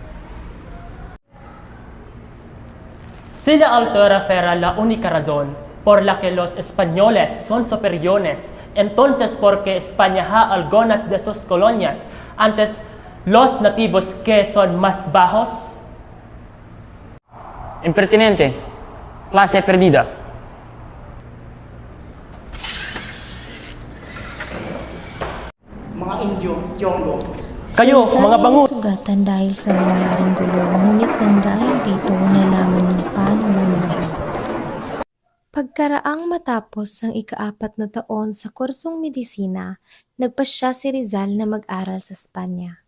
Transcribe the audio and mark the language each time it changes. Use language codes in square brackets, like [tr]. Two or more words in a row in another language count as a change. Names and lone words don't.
[es] Si la autora fuera la única razón por la que los españoles son superiores, entonces ¿por qué España ha algunas de sus colonias antes los nativos que son más bajos? Impertinente. Clase perdida. [tl] Mga Indio, Yongo. Kayo, Si Rizal mga ay bangus! nasugatan dahil sa nangyaring gulo, ngunit nang dahil dito nalaman niya paano mamahay. Pagkaraang matapos ang ika-4 na taon sa kursong medisina, nagpasya si Rizal na mag-aral sa Espanya.